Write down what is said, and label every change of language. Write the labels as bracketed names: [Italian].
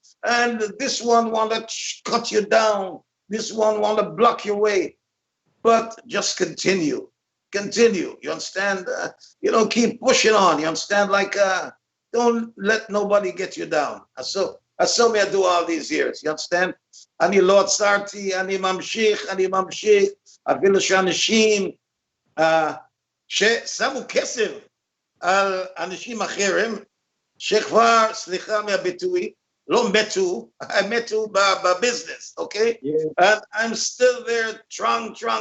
[English] And this one want to cut you down, this one want to block your way, but just continue, you understand? You know, keep pushing on, you understand? Like, don't let nobody get you down. So me I do all these years, you understand? [Hebrew] אני לא עצרתי, אני ממשיך, אפילו שאנשים ששמו כסף על אנשים אחרים, שכבר, סליחה מהביטוי, לא מתו בביזנס, okay? [English] Yeah. And I'm still there, strong.